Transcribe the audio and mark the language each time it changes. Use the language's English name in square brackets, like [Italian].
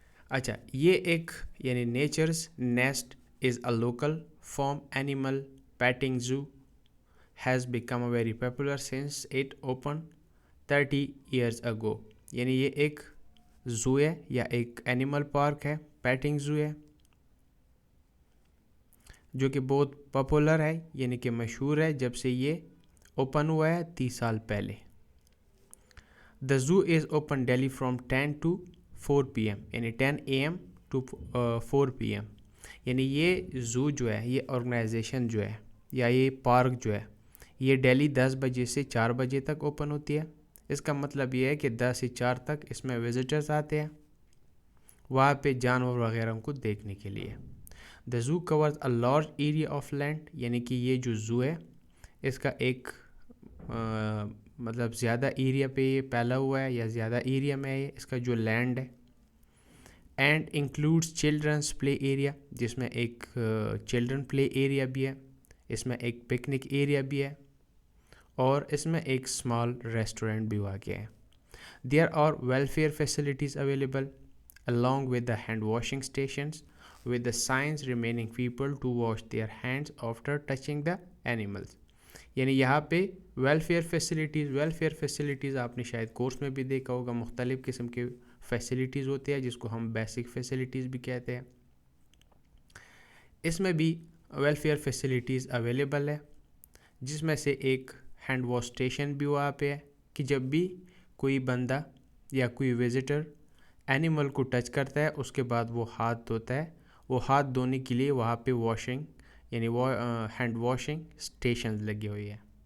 [Urdu] اچھا، یہ ایک یعنی [English] Nature's nest is a local farm animal petting zoo has become a very popular since it opened 30 years ago. [Urdu] یعنی یہ ایک زو ہے یا ایک اینیمل پارک ہے، پیٹنگ زو ہے، جو کہ بہت پاپولر ہے یعنی کہ مشہور ہے جب سے یہ اوپن ہوا ہے 30 سال پہلے. [English] The zoo is open daily from 10 to 4 PM یعنی 10 AM to 4 PM. [Urdu] یعنی یہ زو جو ہے، یہ آرگنائزیشن جو ہے یا یہ پارک جو ہے یہ ڈیلی 10 بجے سے 4 بجے تک اوپن ہوتی ہے. اس کا مطلب یہ ہے کہ 10 سے 4 تک اس میں وزٹرز آتے ہیں وہاں پہ جانور وغیرہ کو دیکھنے کے لیے. [English] The zoo covers a large area of land [Urdu] یعنی کہ یہ جو زو ہے اس کا ایک مطلب زیادہ ایریا پہ یہ پھیلا ہوا ہے یا زیادہ ایریا میں ہے اس کا جو لینڈ ہے. [English] and includes children's play area, [Urdu] جس میں ایک چلڈرن پلے ایریا بھی ہے، اس میں ایک پکنک ایریا بھی ہے، اور اس میں ایک اسمال ریسٹورینٹ بھی واقع ہے. [English] There are welfare facilities available along with the hand washing stations with the signs remaining people to wash their hands after touching the animals. [Urdu] یعنی یہاں پہ ویلفیئر فیسلٹیز آپ نے شاید کورس میں بھی دیکھا ہوگا، مختلف قسم کے فیسلٹیز ہوتے ہیں جس کو ہم بیسک فیسلٹیز بھی کہتے ہیں. اس میں بھی ویلفیئر فیسلٹیز اویلیبل ہے، جس میں سے ایک ہینڈ واش اسٹیشن بھی وہاں پہ ہے کہ جب بھی کوئی بندہ یا کوئی وزٹر اینیمل کو ٹچ کرتا ہے اس کے بعد وہ ہاتھ دھوتا ہے، وہ ہاتھ دھونے کے لیے وہاں پہ واشنگ یعنی ہینڈ واشنگ اسٹیشن لگی ہوئی ہے،